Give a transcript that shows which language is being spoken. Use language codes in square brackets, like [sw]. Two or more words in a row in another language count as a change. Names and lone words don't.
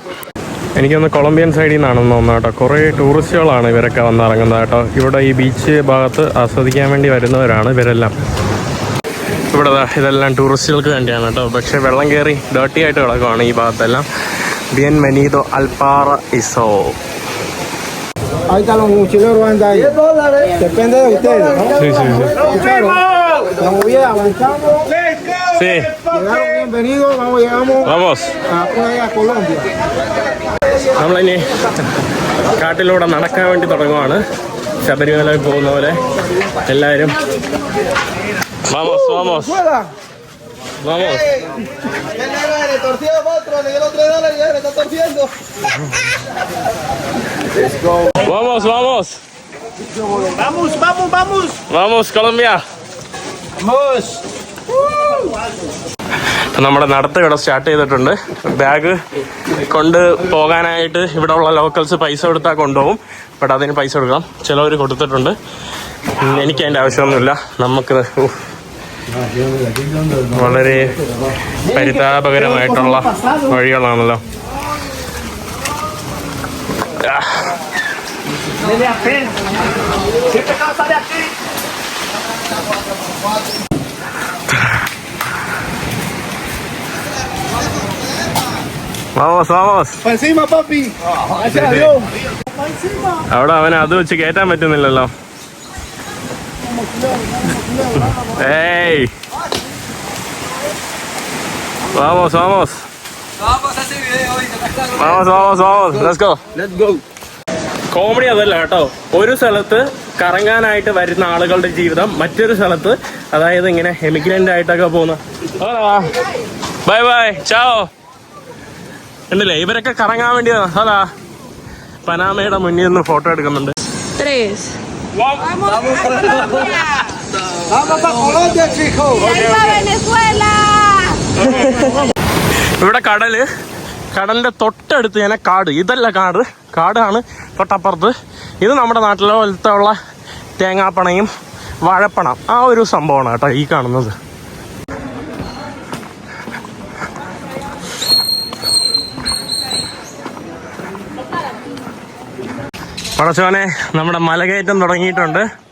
[ml] എനിക്കൊന്ന് കൊളംബിയൻ സൈഡിൽ നിന്നാണെന്ന് തോന്നുന്നു കേട്ടോ. കുറേ ടൂറിസ്റ്റുകളാണ് ഇവരൊക്കെ വന്നിറങ്ങുന്നത് കേട്ടോ. ഇവിടെ ഈ ബീച്ച് ഭാഗത്ത് ആസ്വദിക്കാൻ വേണ്ടി വരുന്നവരാണ് ഇവരെല്ലാം. ഇവിടെ ഇതെല്ലാം ടൂറിസ്റ്റുകൾക്ക് വേണ്ടിയാണ് കേട്ടോ. പക്ഷേ വെള്ളം കയറി ഡേർട്ടി ആയിട്ട് കിടക്കുവാണ് ഈ ഭാഗത്തെല്ലാം. [es] Bienvenido al paraíso. Ahorita los mochileros andan ahí. Depende de ustedes, ¿no? Sí, sí, sí. Escucharon. Vamos bien, avanzamos. Sí. Llegaron bienvenidos, llegamos Vamos. a Colombia. [ml] നമ്മളിനി കാട്ടിലൂടെ നടക്കാൻ വേണ്ടി തുടങ്ങുവാണ്. ശബരിമലയിൽ പോകുന്ന പോലെ എല്ലാവരും. [es] Vamos, vamos. Vamos. Vamos, vamos. Vamos, vamos, vamos. Vamos, Colombia. Vamos. [ml] നമ്മുടെ നടത്തം ഇവിടെ സ്റ്റാർട്ട് ചെയ്തിട്ടുണ്ട്. ബാഗ് കൊണ്ട് പോകാനായിട്ട് ഇവിടെ ഉള്ള ലോക്കൽസ് പൈസ കൊടുത്താൽ കൊണ്ടുപോകും. ബട്ട് അതിന് പൈസ കൊടുക്കണം. ചിലവർ കൊടുത്തിട്ടുണ്ട്. എനിക്ക് അതിൻ്റെ ആവശ്യമൊന്നുമില്ല. നമുക്ക് വളരെ പരിതാപകരമായിട്ടുള്ള വഴികളാണല്ലോ. [es] Vamos, vamos. Para encima, papi. Gracias a Dios. [ml] അവിടെ അവനെ അത് വെച്ച് കയറ്റാൻ പറ്റുന്നില്ലല്ലോ. [es] ഏയ് vamos, vamos. Vamos, vamos, vamos. [en] Let's go. Let's go. [ml] കോമഡി അതല്ല കേട്ടോ. ഒരു സ്ഥലത്ത് കറങ്ങാനായിട്ട് വരുന്ന ആളുകളുടെ ജീവിതം മറ്റൊരു സ്ഥലത്ത്, അതായത് ഇങ്ങനെ എമിഗ്രന്റ് ആയിട്ടൊക്കെ പോകുന്ന. [en] bye bye [ml] ചാവോ. ഉണ്ടല്ലേ ഇവരൊക്കെ കറങ്ങാൻ വേണ്ടി. ഹലാ പനാമയുടെ മുന്നിൽ നിന്ന് ഫോട്ടോ എടുക്കുന്നുണ്ട്. [es] Vamos para Colombia, chicos. Venezuela. [ml] ഇവിടെ കടലിന്റെ തൊട്ടടുത്ത് തന്നെ കാട്. ഇതല്ല കാടാണ് തൊട്ടപ്പുറത്ത്. ഇത് നമ്മുടെ നാട്ടിലെ പോലത്തെ ഉള്ള തേങ്ങാപ്പണയും വാഴപ്പണം ആ ഒരു സംഭവമാണ് കേട്ടോ ഈ കാണുന്നത്. പടച്ചോനെ നമ്മുടെ മലകയറ്റം തുടങ്ങിയിട്ടുണ്ട്.